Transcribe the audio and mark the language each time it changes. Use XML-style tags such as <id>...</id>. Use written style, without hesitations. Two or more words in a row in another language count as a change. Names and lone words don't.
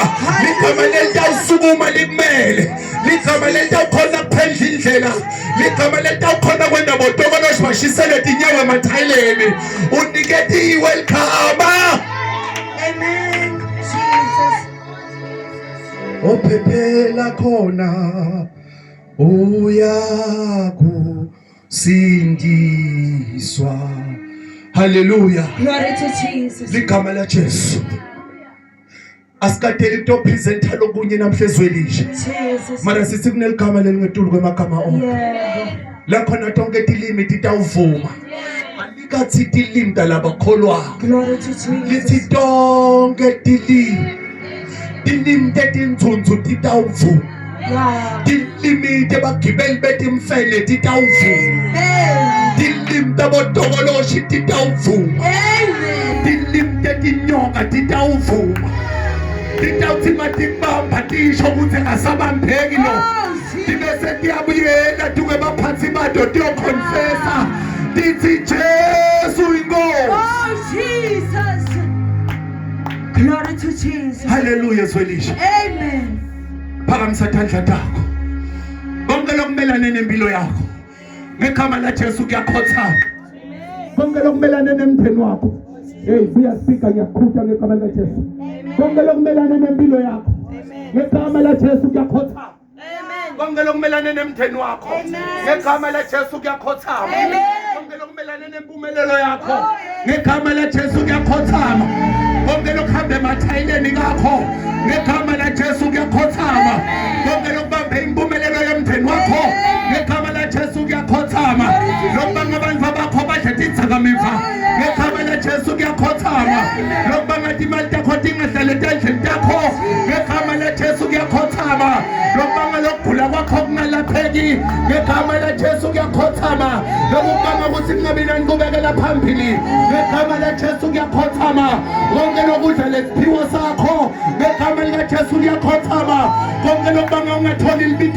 <ss>Ligama lelitawusukuma likumele, ligama lelitawukhona kuphendla indlela, ligama lelitawukhona kwenda bodokotela bashisele tinyawo emathayileni. Uniketiwe ligama.</ss> <en>Amen. Jesus.</en> <ss>Ophephela khona uyakusindiswa.</ss> <en>Hallelujah. Glory to Jesus.</en> <ss>Ligama la Jesu. Asikadeli to presenta lokunye namhla ezwelisha.</ss> <en>Jesus.</en> <ss>Mara sithi kuneligama lelingetulu kwemagama onke.</ss> <en>Yeah.</en> <ss>La khona tonke tilimi titawuvuma. Alikathi tilimi talabakholwa.</ss> <en>Glory to Jesus.</en> <ss>Lithi tonke tilimi tetinzunzu titawuvuma.</ss> <en>Yeah.</en> <ss>Tilimi tebagibeli betimfene titawuvuma. Tilimi tabodokoloshi titawuvuma.</ss> <en>Amen.</en> <ss>Tilimi tetinyoka titawuvuma. Titawuthi matibamba tisho ukuthi asabambeki lo. Tibese tiyabuyela tuke baphansi bado tiyoconfessa. Tithi Jesu inkosi.</ss> <en>Oh Jesus. Glory to Jesus.</en> <ss>Hallelujah zwelisha.</ss> <en>Amen.</en> <ss>Phakamisa tandla takho. Konke lokumelane nempilo yakho. Ngegama la Jesu kuyakhotha. Konke lokumelane nempheni wakho. Hey, uyasika ngiyakhutha ngegama la Jesu. Konke lokumelane nempilo yakho. Ngegama la Jesu kuyakhotha.</ss> <en>Amen.</en> <ss>konke lokumelane nemndeni wakho ngegama laJesu kuyakhothama konke lokumelane nempumelelo yakho ngegama laJesu kuyakhothama konke lokuhamba emathayileni kakho ngegama laJesu kuyakhothama konke lokubamba impumelelo yomndeni wakho ngegama laJesu kuyakhothama lokubanga abantu bakho badla idzakamiva ngegama laJesu kuyakhothama lokubanga imali yakho ingahlale endlini yakho ngegama laJesu kuyakhothama lokubanga lokugula kwakho kungalapheki ngegama laJesu kuyakhothama lokubanga ukuthi kungabi nanqubekela phambili ngegama laJesu kuyakhothama konke lokudla lesiphiwo sakho ngegama laJesu kuyakhothama konke lokubanga ungatholi impilo</ss>